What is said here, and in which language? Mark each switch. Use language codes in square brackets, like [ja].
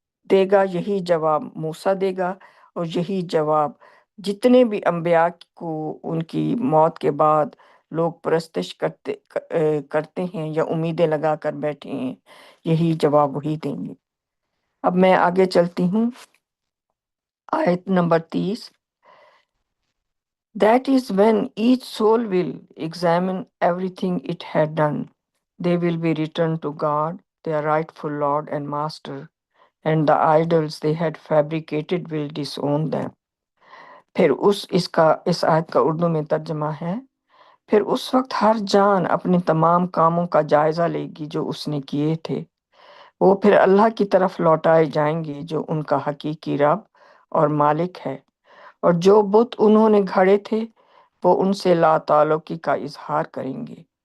[ur] دے گا، یہی جواب موسیٰ دے گا، اور یہی جواب جتنے بھی انبیاء کو ان کی موت کے بعد لوگ پرستش کرتے ہیں یا امیدیں لگا کر بیٹھے ہیں، یہی جواب وہی دیں گے۔ اب میں آگے چلتی ہوں، آیت number 30۔ [en] That is when each soul will examine everything it had done. They will be returned to God, their rightful Lord and Master, and the idols they had fabricated will disown them. [ur] پھر اس آیت کا اردو میں ترجمہ ہے، پھر اس وقت ہر جان اپنے تمام کاموں کا جائزہ لے گی جو اس نے کیے تھے، وہ پھر اللہ کی طرف لوٹائے جائیں گے جو ان کا حقیقی رب اور مالک ہے، اور جو بت انہوں نے گھڑے تھے وہ ان سے لا تعلقی کا اظہار کریں گے۔